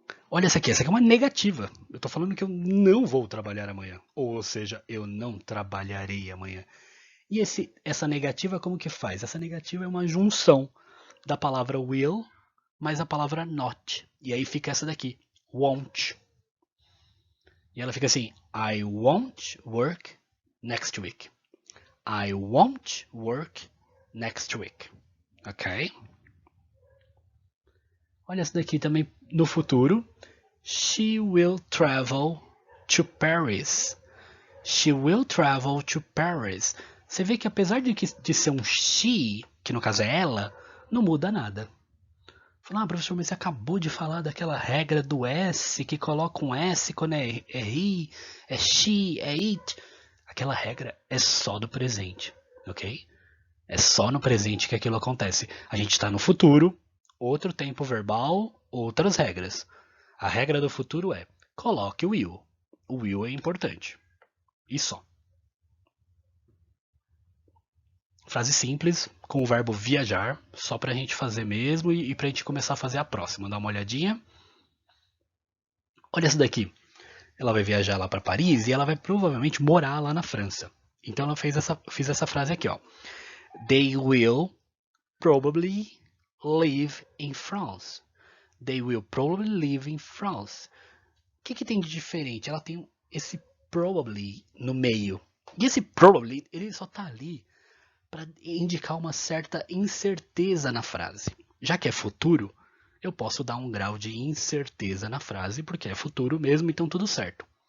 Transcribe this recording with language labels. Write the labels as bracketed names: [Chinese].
[Portuguese] Olha essa aqui é uma negativa. Eu estou falando que eu não vou trabalhar amanhã. Ou seja, eu não trabalharei amanhã. E essa negativa como que faz? Essa negativa é uma junção da palavra will mais a palavra not. E aí fica essa daqui, won't. E ela fica assim, [English] I won't work next week. I won't work next week. Ok? [Portuguese] Olha essa daqui também no futuro. [English] She will travel to Paris. She will travel to Paris. [Portuguese] Você vê que apesar de ser um she, que no caso é ela, não muda nada. Falar, professor, mas você acabou de falar daquela regra do S, que coloca um S quando é he, é she, é it. Aquela regra é só do presente, ok? É só no presente que aquilo acontece. A gente está no futuro, outro tempo verbal, outras regras. A regra do futuro é: coloque o will. O will é importante. E só. Frase simples, com o verbo viajar, só pra gente fazer mesmo e pra gente começar a fazer a próxima. Dá uma olhadinha. Olha essa daqui. Ela vai viajar lá para Paris e ela vai provavelmente morar lá na França. Então ela fez essa frase aqui, ó. [English] They will probably live in France. They will probably live in France. [Portuguese] O que tem de diferente? Ela tem esse probably no meio. E esse probably, ele só tá ali para indicar uma certa incerteza na frase. Já que é futuro, eu posso dar um grau de incerteza na frase, porque é futuro mesmo, então tudo certo.